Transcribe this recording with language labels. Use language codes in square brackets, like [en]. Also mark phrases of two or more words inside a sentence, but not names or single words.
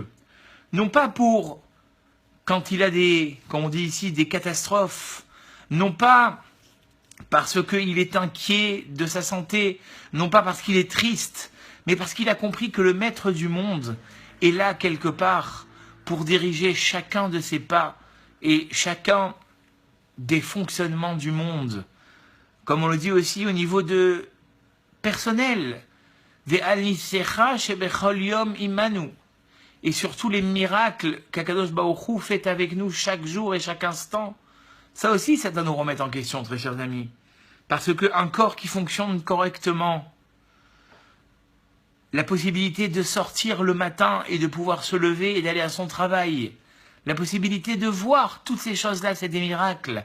[fr] Non pas pour quand il a comme on dit ici, des catastrophes, non pas parce qu'il est inquiet de sa santé, non pas parce qu'il est triste, mais parce qu'il a compris que le maître du monde est là quelque part pour diriger chacun de ses pas et chacun des fonctionnements du monde. Comme on le dit aussi au niveau de personnel, [he] ועל ניסיך שבכל יום עמנו. [fr] Et surtout les miracles qu' [he] הקדוש ברוך הוא [fr] fait avec nous chaque jour et chaque instant, ça aussi, ça doit nous remettre en question, très chers amis. Parce qu'un corps qui fonctionne correctement, la possibilité de sortir le matin et de pouvoir se lever et d'aller à son travail, la possibilité de voir toutes ces choses-là, c'est des miracles.